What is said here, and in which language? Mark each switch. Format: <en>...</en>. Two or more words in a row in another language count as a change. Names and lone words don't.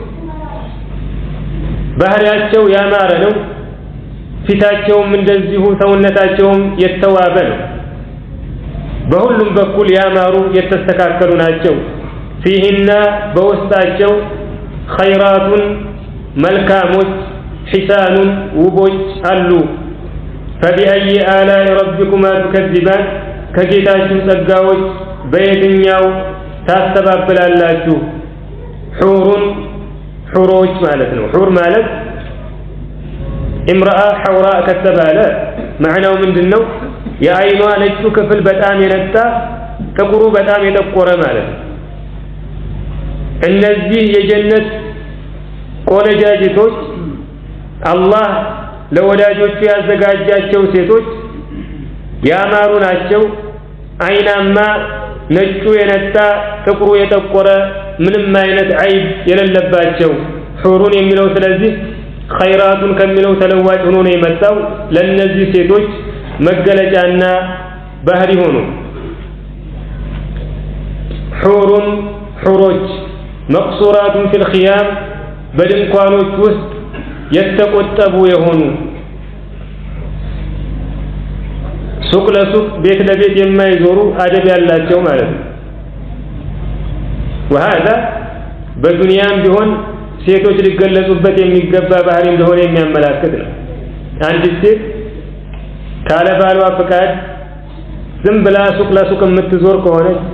<am>ባህሪያቸው ያማረ ነው ፊታቸውም እንደዚሁ ሰውነታቸውም የተዋበ ነው በሁሉም በኩል ያማሩ የተስተካከሉ ናቸው فيهن በውስጣቸው خيرات መልካሞች حسان ውቦች አሉ</am> <ar>فبأي آلاء ربكما تكذبان</ar> <am>ከጌታችሁ ጸጋዎች በየትኛው ታስተባብላላችሁ ሑሮች ማለት ነው ሑር ማለት</am> <ar>امرأة حوراء</ar> <am>ከተባለ معناው ምንድነው የአይኗ ነጩ ክፍል በጣም የነጣ ጥቁሩ በጣም የጠቆረ ማለት ነው እነዚህ የጀነት ቆነጃጅቶች አላህ ለወዳጆቹ ያዘጋጃቸው ሴቶች ያማሩ ናቸው አይናማ ነጩ የነጣ ጥቁሩ የጠቆረ ምንም አይነት አይብ የሌለባቸው ሑሩን የሚለው ስለዚህ خيراتን ከሚለው ተለዋጭ ሆኖ ነው የመጣው ለነዚህ ሴቶች መገለጫና ባህሪ ሆኖ ሑሮች</am> <ar>مقصورات في الخيام</ar> <am>በድንኳኖች ውስጥ የተቆጠቡ የሆኑ ሱቅ ለሱቅ ቤት ለቤት የማይዞሩ አደብ ያላቸው ማለት ነው وهذا በዱንያም ቢሆን ሴቶች ሊገለጹበት የሚገባ ባህሪ እንደሆነ የሚያመላክት ነው አንድ ሴት ካለ ባሏ ፍቃድ ዝም ብላ ሱቅ ለሱቅ የምትዞር ከሆነ</am>